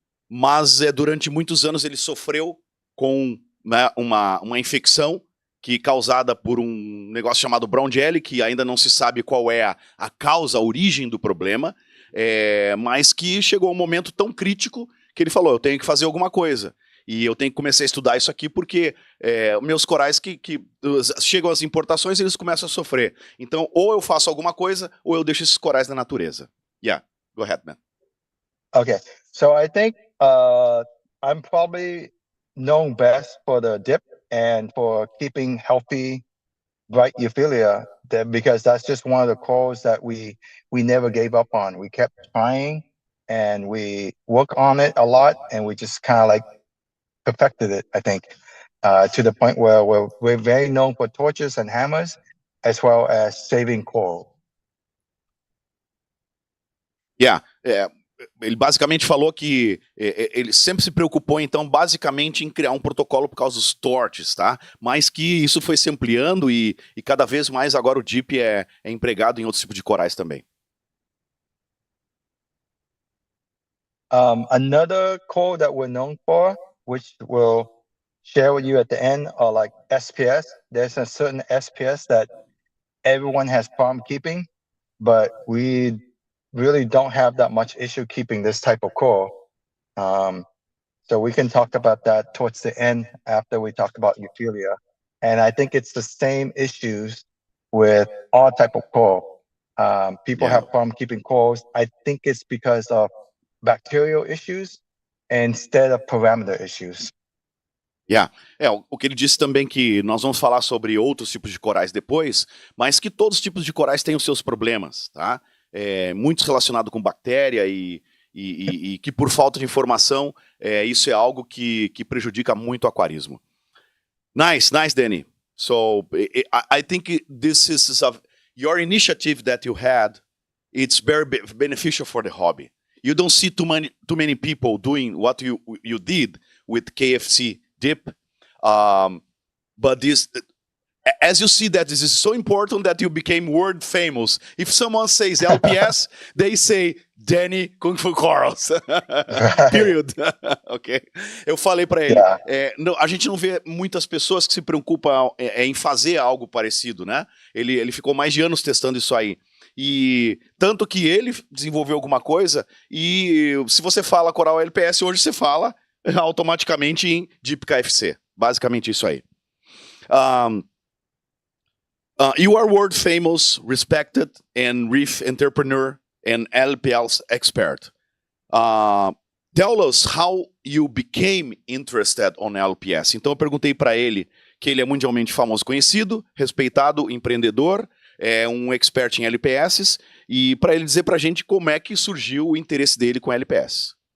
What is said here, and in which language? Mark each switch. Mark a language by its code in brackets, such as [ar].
[pt] Mas durante muitos anos ele sofreu com, né, uma infecção causada por um negócio chamado brown jelly, que ainda não se sabe qual é a causa, a origem do problema, mas que chegou um momento tão crítico que ele falou, eu tenho que fazer alguma coisa. E eu tenho que começar a estudar isso aqui porque meus corais que chegam às importações, eles começam a sofrer. Então, ou eu faço alguma coisa, ou eu deixo esses corais na natureza. [en] Yeah, go ahead, man. Okay, so I think I'm probably known best for the dip and for keeping healthy, bright Euphyllia, because that's just one of the corals that we never gave up on. We kept trying, and we work on it a lot, and we just kind of like perfected it, I think, to the point where we're very known for torches and hammers, as well as saving coral. [pt] Yeah, ele basicamente falou que ele sempre se preocupou, então, basicamente em criar um protocolo por causa dos torches, tá? Mas que isso foi se ampliando e cada vez mais agora o DIP é empregado em outros tipos de corais também. [en] Another coral that we're known for, which we'll share with you at the end, are like SPS. There's a certain SPS that everyone has problem keeping, but we really don't have that much issue keeping this type of coral. So we can talk about that towards the end after we talk about Euphyllia. And I think it's the same issues with all type of coral. People have problem keeping corals. I think it's because of bacterial issues instead of parameter issues. [pt] O que ele disse também que nós vamos falar sobre outros tipos de corais depois, mas que todos os tipos de corais têm os seus problemas, tá? Muitos relacionados com bactéria e que por falta de informação, isso é algo que prejudica muito o aquarismo. [en] Nice, Danny. So I think this is your initiative that you had. It's very beneficial for the hobby. You don't see too many people doing what you did with KFC dip, but this. As you see that this is so important that you became world famous. If someone says LPS, they say Danny Kung Fu Corals. Period. Ok. [pt] Eu falei para ele, a gente não vê muitas pessoas que se preocupam em fazer algo parecido, né? Ele ficou mais de anos testando isso aí. E tanto que ele desenvolveu alguma coisa, e se você fala coral LPS, hoje você fala automaticamente em DIP KFC. Basicamente isso aí. [en] You are world famous, respected, and reef entrepreneur and LPS expert. Tell us how you became interested on LPS. [pt] Então eu perguntei para ele que ele é mundialmente famoso, conhecido, respeitado, empreendedor, é um expert em LPS, e para ele dizer para a gente como é que surgiu o interesse dele com LPS.